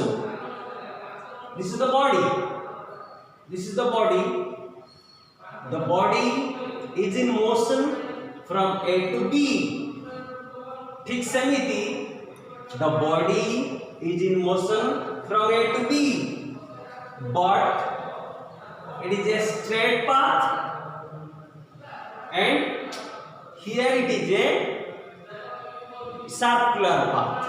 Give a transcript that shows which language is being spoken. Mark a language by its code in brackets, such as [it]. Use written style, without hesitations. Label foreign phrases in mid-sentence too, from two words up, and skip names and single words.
[en] This is the body. This is the body. The body is in motion from A to B. [hi] ठीक समिति, [en] the body is in motion from A to B, but it is a straight path and here it is a circular path.